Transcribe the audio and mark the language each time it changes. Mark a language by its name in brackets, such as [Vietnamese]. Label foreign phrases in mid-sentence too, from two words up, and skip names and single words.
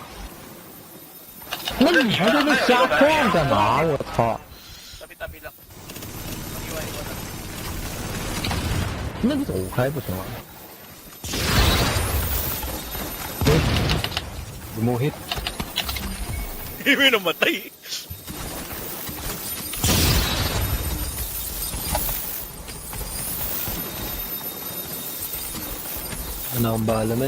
[Chinese] 那你还在那瞎晃干嘛？我操！ [Filipino] Tabi-tabi lang. Iwan lang. [Chinese] 那你走开不行吗 ？Gumuhit. [Filipino] Hindi namatay. Ano ang bala, men?